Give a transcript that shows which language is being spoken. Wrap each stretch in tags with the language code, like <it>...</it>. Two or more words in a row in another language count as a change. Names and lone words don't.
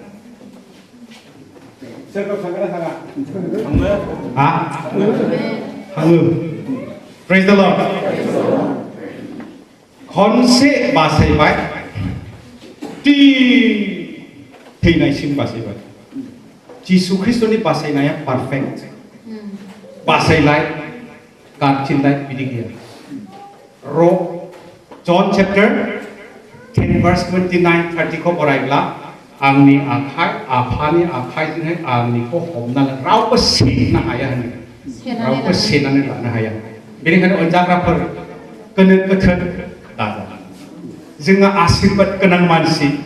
<brx>सोरगोआव थांगोन ना थाङा थाङो</brx> <en>Praise the Lord</en> <brx>खनसे बासायबाय थैनायसिम बासायबाय जिसु ख्रिस्टनि बासायनाया पारफेक्ट बासायलाय गारथिनलाय बिदि गैया John chapter 10 verse 29-30 खौ फरायब्ला आंनि आखाइ आफानि आखाइजोंहाय आंनिखौ हमना रावबो सेनो हाया होनो रावबो सेनानै लानो हाया बेनिखायनो अनजाग्राफोर गोनो गोथो दाजा जोङो आशीर्बाद गोनां मानसि</brx>